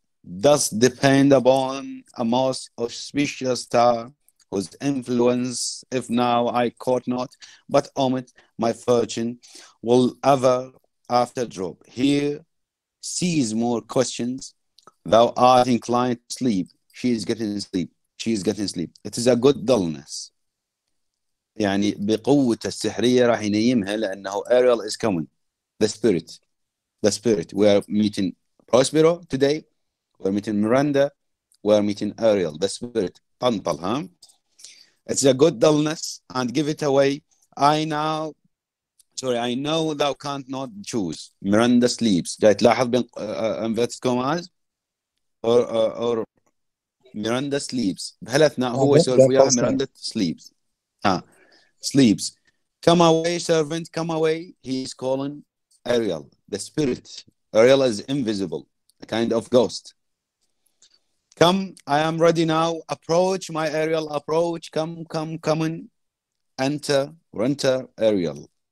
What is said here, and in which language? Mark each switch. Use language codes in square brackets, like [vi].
[en] Thus depend upon a most auspicious star, whose influence, if now I caught not, but omit my fortune, will ever after drop. Here cease more questions. Thou art inclined to sleep. She is getting sleep. It is a good dullness. [ar] يعني بقوة السحرية راح ينيمها لأنه [en] Ariel is coming. The spirit. We are meeting Prospero today. We're meeting Miranda. We're meeting Ariel. The spirit. [ar] طنطل ها. [en] It's a good dullness and give it away. I know thou can't not choose. Miranda sleeps. [ar] جاي تلاحظ بين [en] inverted commas or Miranda sleeps. [ar] بهالأثناء هو يسولف وياها Miranda sleeps. [en] Sleeps. Come away, servant, come away. He is calling Ariel, the spirit. Ariel is invisible, a kind of ghost. Come, I am ready now. Approach my Ariel. Approach. Come in. Enter Ariel.